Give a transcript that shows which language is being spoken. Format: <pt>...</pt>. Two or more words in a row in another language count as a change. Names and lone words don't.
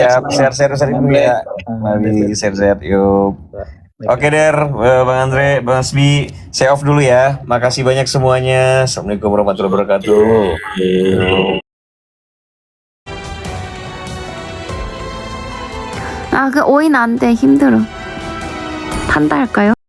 <id>Ya, share ya. Mari share yuk. Oke Der, Bang Andre, Bang Asbi, saya off dulu ya. Makasih banyak semuanya.</id> <ar>السلام عليكم ورحمة الله وبركاته.</ar> <ko>아, 그 5인 안 돼. 힘들어. 판다 할까요?</ko>